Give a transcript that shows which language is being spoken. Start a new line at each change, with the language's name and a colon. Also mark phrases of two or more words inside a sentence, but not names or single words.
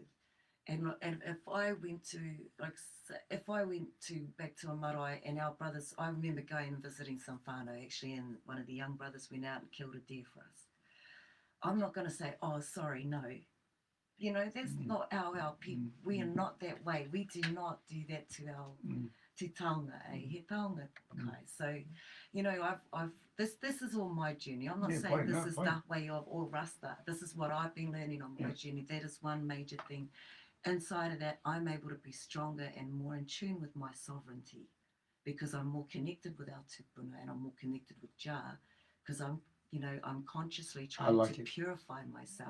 English: And if I went to, back to a marae and our brothers, I remember going and visiting some whānau actually, and one of the young brothers went out and killed a deer for us. I'm not going to say, oh, sorry, no. You know, that's not our people. We are not that way. We do not do that to our
Māori: te taonga, he taonga kai.
English: So, you know, this is all my journey. I'm not saying this is the way of all rasta. This is what I've been learning on my journey. That is one major thing. Inside of that, I'm able to be stronger and more in tune with my sovereignty, because I'm more connected with our tupuna and I'm more connected with Jah, because I'm consciously trying to purify myself.